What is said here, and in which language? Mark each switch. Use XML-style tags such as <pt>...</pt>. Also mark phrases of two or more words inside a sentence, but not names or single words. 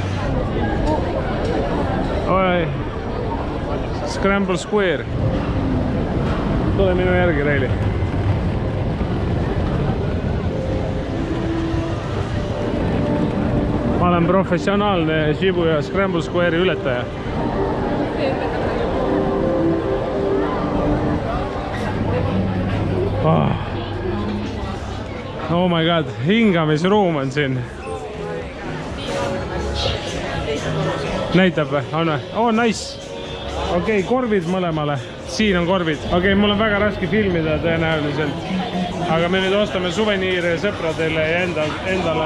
<et>Oi, Scramble Square. Tule minu järgi, Raili. Ma olen professionaalne Shibuya Scramble Square'i ületaja.</et> <en>Oh my god,</en> <et>hingamisruum on siin. Näitab või? On või?</et> <en>Oh, nice.</en> <et>Okei, korvid mõlemale. Siin on korvid. Okei, mul on väga raske filmida tõenäoliselt. Aga me nüüd ostame suveniire sõpradele ja endale.</et>